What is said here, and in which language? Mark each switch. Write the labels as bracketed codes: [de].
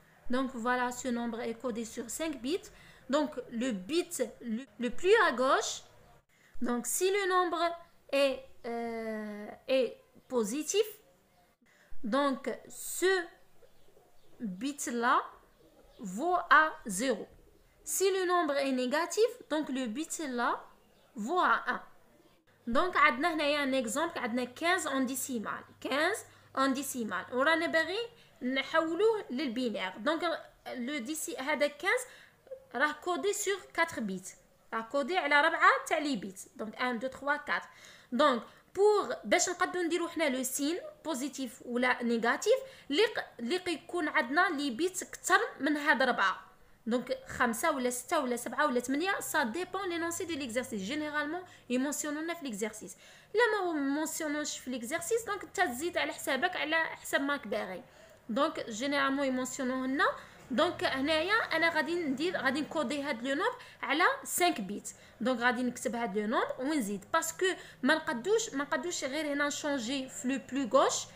[fr] Donc voilà, ce nombre est codé sur 5 bits. Donc le bit le plus à gauche, donc si le nombre est positif, donc ce bit là vaut à 0. Si le nombre est négatif, donc le bit là vaut à 1. [ar] Donc عندنا هنايا [fr] un exemple [ar] عندنا [fr] 15 en décimal 15 en décimal [ar] ورانا باغي نحولوه للبينير دونك هذا 15 راه كودي sur 4 بيت راه كودي على 4 تاع لي بيت دونك 1 2 3 4 دونك باش نقدروا نديروا حنا لو سين بوزيتيف ولا نيجاتيف اللي يكون عندنا لي بيت اكثر من هاد 4 Donc 5 ولا 6 ولا 7 ولا 8 [fr] ça dépend l'énoncé de l'exercice. Généralement [ar] يمونسيونونا في [fr] l'exercice. [ar] لا ما منسيونوش في l'exercice دونك انت تزيد على حسابك على حسب ماك باغي. [fr] Donc généralement [ar] يمونسيونوه لنا دونك هنايا انا غادي نكودي هاد لو نومبر على 5 بيت. دونك غادي نكتب هاد لو نومبر ونزيد باسكو ما نقدوش غير هنا نشونجي في لو بلو غوش.